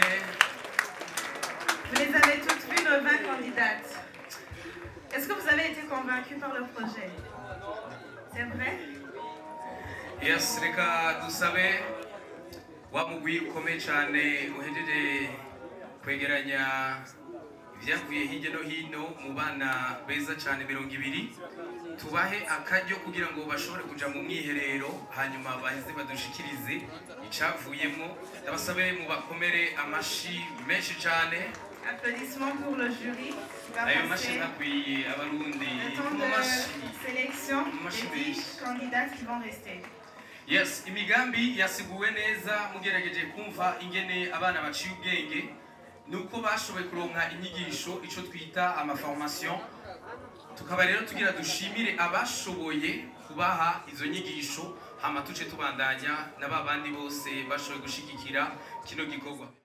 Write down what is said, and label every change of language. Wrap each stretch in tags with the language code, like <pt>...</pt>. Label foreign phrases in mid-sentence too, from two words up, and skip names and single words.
<fr>Vous les avez toutes vues, nos 20 candidates. Est-ce que vous avez été convaincus par le projet? C'est vrai?</fr> <rn>Yes, reka dusabe wa mugwi ukomeye cyane uhejeje kwegeranya ibyavuye hirya no hino mu bana beza cyane 200. Tubahe akaryo kugira ngo bashobore kuja mu mwiherero hanyuma baheze badushikirize icavuyemo. Ndabasabe mu bakomere amashi menshi cyane.</rn> <fr>Applaudissements pour le jury qui va</fr> <rn>Ayo mashi</rn> <fr>passer</fr> <rn>nakwiye abarundi</rn> <fr>le temps de sélection des 10 candidats qui vont rester.</fr> <rn>Yes, imigambi yasiguwe neza mugerageje kumva ingene abana baciye ubwenge nuko bashoboye kuronka inyigisho ico twita amaformation. Tukaba rero tugira dushimire abashoboye kubaha izo nyigisho hama tuce tubandanya n'ababandi bose bashoboye gushigikira kino gikorwa.</rn>